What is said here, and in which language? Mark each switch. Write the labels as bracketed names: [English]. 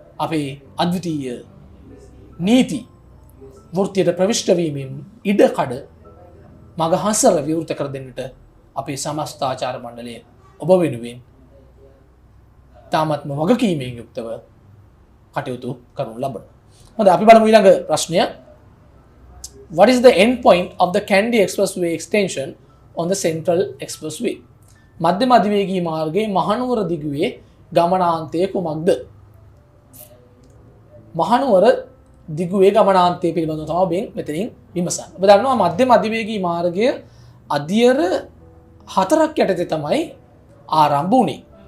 [Sinhala] අපේ අද්විතීය නීති වෘත්තියට ප්‍රවිෂ්ඨ වීමෙන් ඉඩකඩ මගහසර විවෘත කර දෙන්නට අපේ සමස්ත ආචාර්ය මණ්ඩලය ඔබ වෙනුවෙන් තාමත්ම වගකීමෙන් යුක්තව කටයුතු කරනු ලබන. හොඳයි අපි බලමු ඊළඟ ප්‍රශ්නය. [English] What is the end point of the Kandy Expressway extension on the Central Expressway? [Sinhala] මධ්‍යම අධිවේගී මාර්ගයේ මහනුවර දිගුවේ ගමනාන්තය කුමක්ද? මහනුවර දිගුවේ ගමනාන්තය පිළිබඳව තමයි මෙතනින් විමසන්නේ. ඔබ දන්නවා මධ්‍යම අධිවේගී මාර්ගය අධියර 4ක් යටතේ තමයි ආරම්භ වුණේ.